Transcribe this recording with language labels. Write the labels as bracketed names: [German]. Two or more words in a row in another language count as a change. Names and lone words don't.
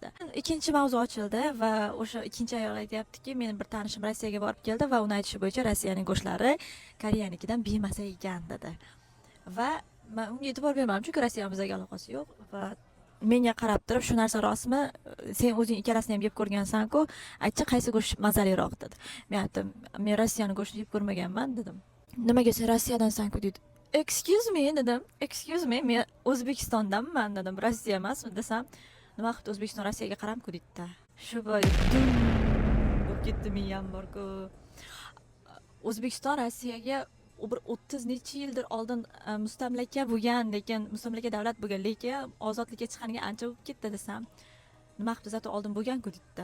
[Uzbek] Ikkinchi mavzu ochildi va o'sha ikkinchi ayol aytayaptiki, meni bir tanishim Rossiyaga borib keldi va uni aytishi bo'yicha Rossiyaning go'shtlari Koreyanikidan bemasa ekan dedi. Va men unga e'tibor bermadim, chunki Rossiya bizga aloqasi yo'q va menga qarab turib, shu narsa rostmi? Sen o'zing ikkalasini ham yeb ko'rgansan-ku, aytchi qaysi go'sht mazaliroq dedi. Men aytdim, men Rossiyaning go'shtini yeb ko'rmaganman dedim. Nimaga sen Rossiyadansan-ku dedi. [English] Excuse me [Uzbek] dedim. [English] Excuse me, [Uzbek] men O'zbekistondanman dedim. Rossiya emasmi desam, nima qilibdi O'zbekiston Rossiyaga qaramku dedi. Shu bois bo'lib ketdi miyam bor-ku. O'zbekiston Rossiyaga bir 30 necha yildir oldin mustamlaka bo'lgan, lekin mustamlaka davlat bo'lgan, lekin ozodlikka chiqqaniga ancha bo'lib ketdi desam, nima qilibdi zato oldin bo'lgan-ku dedi.